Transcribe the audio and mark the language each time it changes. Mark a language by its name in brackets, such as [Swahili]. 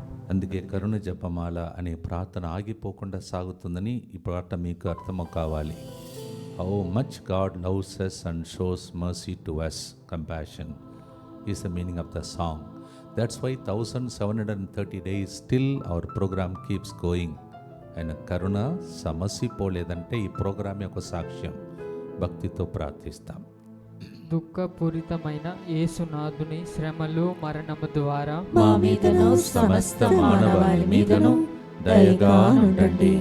[Telugu] అందుకే కరుణ జపమాల అనే ప్రార్థన ఆగిపోకుండా సాగుతుందని ఈ ప్రార్థన మీకు అర్థము కావాలి. [English] How much God loves us and shows mercy to us, compassion is the meaning of the song. That's why 1730 days still our program keeps going. [Telugu] ఆయన కరుణ సమసిపోలేదంటే ఈ ప్రోగ్రాం యొక్క సాక్ష్యం. భక్తితో ప్రార్థిస్తాం. దుఃఖపూరితమైన యేసునాథుని శ్రమలు మరణము ద్వారా మా మీదను సమస్త మానవాళి మీదను దయగా నుండండి.